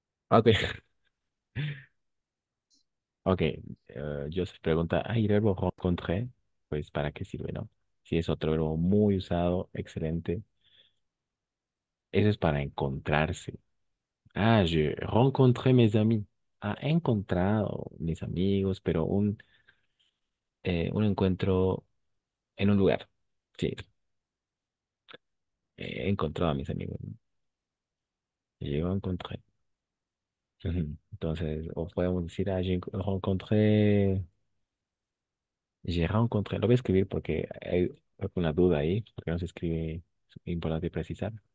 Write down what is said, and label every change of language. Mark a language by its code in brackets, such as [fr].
[es] Ok, ok. Joseph pregunta, ¿hay verbo rencontré? Pues, ¿para qué sirve, no? Si es otro verbo muy usado, excelente. Eso es para encontrarse. [fr] Ah, je rencontré mes amis. [es] Ah, he encontrado mis amigos, pero un encuentro en un lugar. Sí, he encontrado a mis amigos, ¿no? Yo encontré. Ujú. Entonces, o podemos decir, [fr] j'ai rencontré, [es] lo voy a escribir porque hay una duda ahí, porque no se escribe, es importante precisar.